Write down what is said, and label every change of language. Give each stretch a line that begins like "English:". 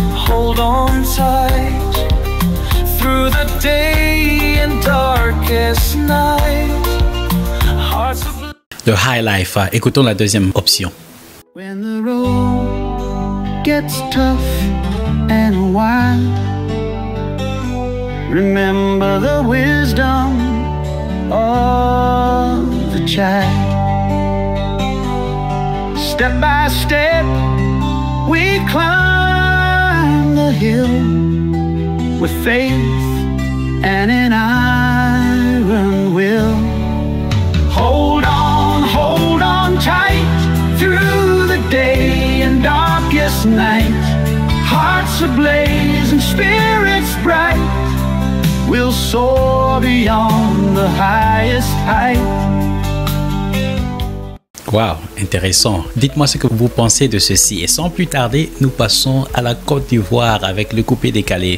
English: Hold on tight through the day and darkest night. Hearts of
French: Le High Life, écoutons la deuxième option.
English: when the road gets tough and wild, remember the wisdom of the child. Step by step, we climb the hill with faith and an iron will. Hold on tight through the day and darkest night. Hearts ablaze and spirits bright. We'll soar beyond the highest height.
French: Wow, intéressant. Dites-moi ce que vous pensez de ceci. Et sans plus tarder, nous passons à la Côte d'Ivoire avec le coupé décalé.